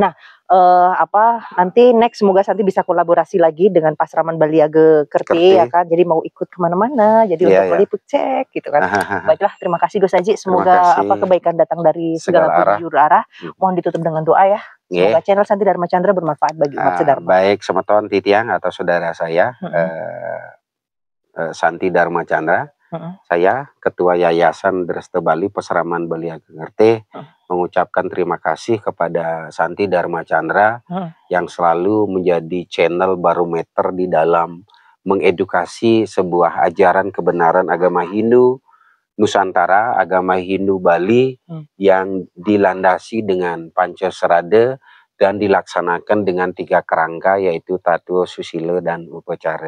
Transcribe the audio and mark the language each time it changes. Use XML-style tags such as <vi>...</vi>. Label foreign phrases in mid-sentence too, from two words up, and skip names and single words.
<id>Nah, nanti next semoga Santi bisa kolaborasi lagi dengan Pasraman Baliage Kerti ya kan. Jadi mau ikut kemana-mana, jadi untuk meliput cek gitu kan. Baiklah, terima kasih Gus Haji. Semoga kebaikan datang dari segala penjuru arah. Mohon ditutup dengan doa ya. Semoga channel Santi Dharma Chandra bermanfaat bagi umat sedharma. Baik,</id> <ban>semeton titiang</ban> <id>atau saudara saya Santi Dharma Chandra. Saya Ketua Yayasan Dresta Bali Pasraman Baliage Kerti mengucapkan terima kasih kepada Santi Dharma Chandra yang selalu menjadi channel barometer di dalam mengedukasi sebuah ajaran kebenaran agama Hindu Nusantara, agama Hindu Bali yang dilandasi dengan Pancasarada dan dilaksanakan dengan 3 kerangka yaitu tatua, susila, dan upacara.</id>